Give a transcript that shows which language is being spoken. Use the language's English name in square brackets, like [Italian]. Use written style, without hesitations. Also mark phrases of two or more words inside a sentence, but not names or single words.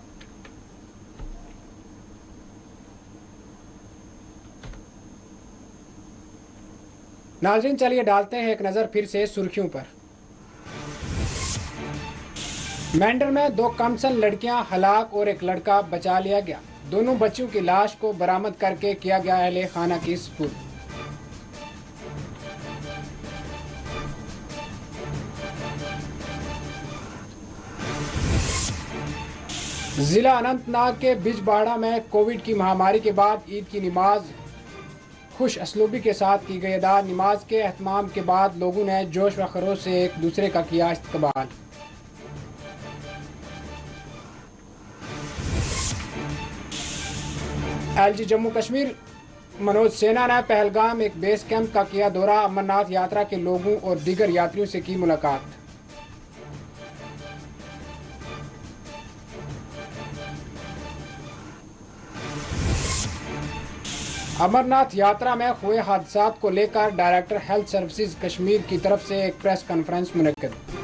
[Urdu] ناظرین, چلیے ڈالتے ہیں ایک نظر پھر سے سرخیوں پر. مینڈر میں 2 کمسن لڑکیاں ہلاک اور ایک لڑکا بچا لیا گیا. دونوں بچیوں کی لاش کو برآمد کر کے کیا گیا اہل خانہ کی سپرد. ضلع اننت ناگ کے بج باڑہ میں کووڈ کی مہاماری کے بعد عید کی نماز خوش اسلوبی کے ساتھ کی گئی ادا. نماز کے اہتمام کے بعد لوگوں نے جوش و خروش سے ایک دوسرے کا کیا استقبال. ایل جی جموں کشمیر منوج سینا نے پہلگام ایک بیس کیمپ کا کیا دورہ. امرناتھ یاترا کے لوگوں اور دیگر یاتریوں سے کی ملاقات. امرناتھ یاترا میں ہوئے حادثات کو لے کر ڈائریکٹر ہیلتھ سروسز کشمیر کی طرف سے ایک پریس کانفرنس منعقد.